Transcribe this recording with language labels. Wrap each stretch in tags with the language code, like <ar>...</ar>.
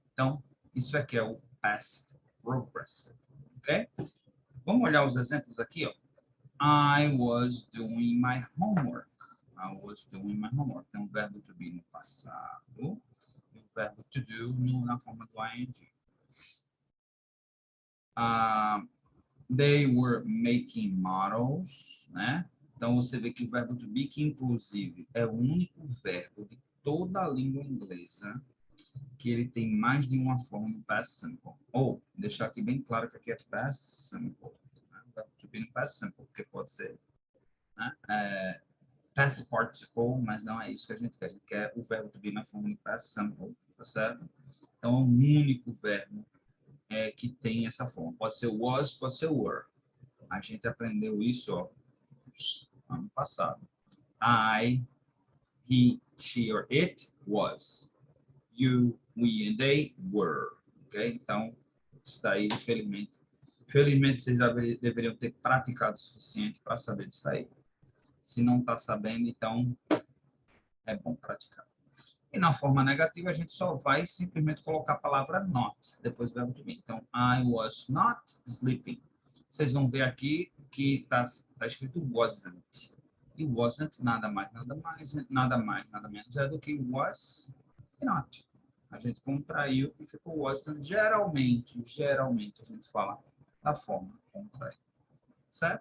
<pt>Então, isso aqui é o past progressive. Ok? Vamos olhar os exemplos aqui, ó.</pt> <en>I was doing my homework. I was doing my homework.</en> <pt>Tem um verbo to be no passado e o verbo to do na forma do ing.</pt> <en>They were making models, né?</en> <pt>Então, você vê que o verbo to be, que inclusive é o único verbo de toda a língua inglesa que ele tem mais de uma forma no past simple. Ou, deixar aqui bem claro que aqui é past simple. Né? O verbo to be no past simple, porque pode ser, né? past participle, mas não é isso que a gente quer. A gente quer o verbo to be na forma de past simple, tá certo? Então, é o único verbo que tem essa forma. Pode ser was, pode ser were. A gente aprendeu isso, ó, ano passado.</pt> <en>I, he, she or it was. You, we and they were.</en> <pt>Ok? Então, isso daí, felizmente vocês deveriam ter praticado o suficiente para saber disso aí. Se não está sabendo, então é bom praticar. E na forma negativa, a gente só vai simplesmente colocar a palavra not depois do verbo to be. Então,</pt> <en>I was not sleeping.</en> <pt>Vocês vão ver aqui que está escrito wasn't. E wasn't nada mais, nada menos é do que was e not. A gente contraiu e ficou wasn't. Geralmente a gente fala da forma contraída. Certo?</pt>